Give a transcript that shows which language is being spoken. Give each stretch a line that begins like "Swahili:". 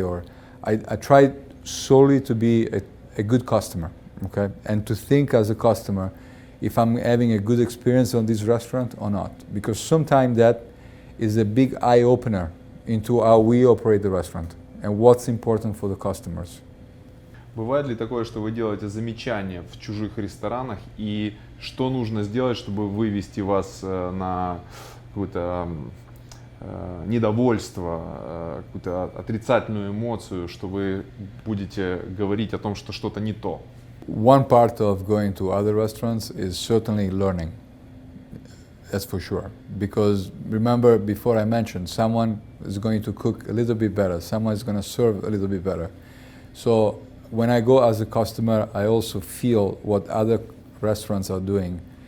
English: Or I try solely to be a good customer, okay? And to think as a customer if I'm having a good experience on this restaurant or not. Because sometimes that is a big eye-opener into how we operate the restaurant and what's important for the customers.
Russian: Бывает ли такое, что вы делаете замечания в чужих ресторанах и что нужно сделать, чтобы вывести вас на какое-то недовольство, какую-то отрицательную эмоцию, что вы будете говорить о том, что что-то не то?
English: One part of going to other restaurants is certainly learning. That's for sure. Because remember, before I mentioned, someone is going to cook a little bit better, someone is going to serve a little bit better. So when I go as a customer, I also feel what other restaurants are doing.